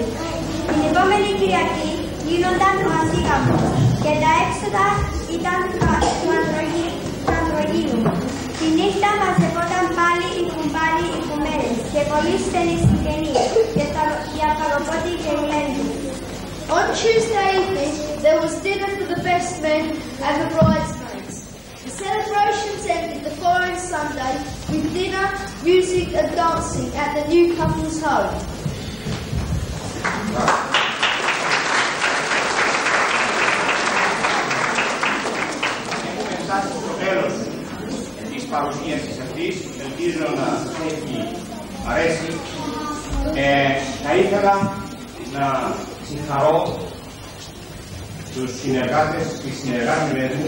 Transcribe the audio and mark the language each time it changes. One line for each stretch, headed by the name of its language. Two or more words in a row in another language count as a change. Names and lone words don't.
Greek: Την επόμενη Κυριακή γίνονταν ο αντίγαμος και τα έξοδα ήταν του Ανδρογίνου. Τη νύχτα μαζευόταν πάλι οι κουμπάροι, οι κουμέρες και πολλοί στενοί συγγενείς και αφαγοπότοι και γλέντοι.
English: On Tuesday evening, there was dinner for the best men and the bridesmaids. The celebrations ended the following Sunday with dinner, music and dancing at the new couple's home.
Greek: Έχουμε φτάσει στο τέλος της παρουσίασης αυτής. Ελπίζω να σας έχει αρέσει. Θα ήθελα να συγχαρώ τους συνεργάτες και συνεργάτες μου.